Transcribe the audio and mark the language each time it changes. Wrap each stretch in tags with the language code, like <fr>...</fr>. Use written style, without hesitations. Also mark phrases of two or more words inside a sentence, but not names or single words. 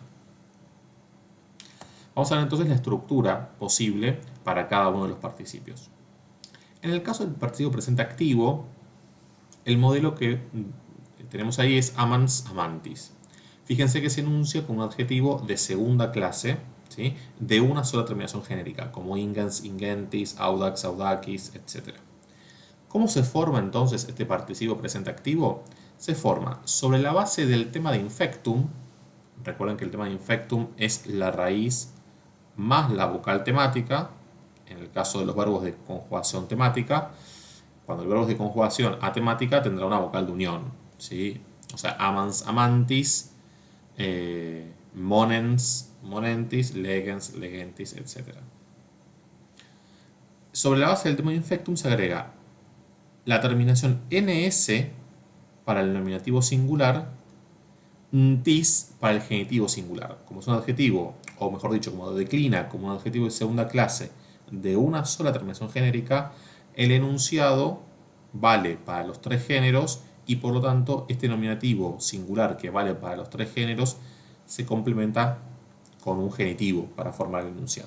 <es>Vamos a ver entonces la estructura posible para cada uno de los participios. En el caso del participio presente activo, el modelo que tenemos ahí es</es> <la>amans amantis.</la> <es>Fíjense que se enuncia con un adjetivo de segunda clase, ¿sí? De una sola terminación genérica, como</es> <la>ingens, ingentis, audax, audacis,</la> <es>etc. ¿Cómo se forma entonces este participio presente activo? Se forma sobre la base del tema de infectum. Recuerden que el tema de infectum es la raíz más la vocal temática, en el caso de los verbos de conjugación temática. Cuando el verbo es de conjugación atemática tendrá una vocal de unión, ¿sí? O sea,</es> <la>amans, amantis, monens, monentis, legens, legentis,</la> <es>etc. Sobre la base del tema de infectum se agrega la terminación ns para el nominativo singular, ntis para el genitivo singular. Como es un adjetivo, o mejor dicho, como declina como un adjetivo de segunda clase de una sola terminación genérica, el enunciado vale para los tres géneros y por lo tanto este nominativo singular que vale para los tres géneros se complementa con un genitivo para formar el enunciado.</es>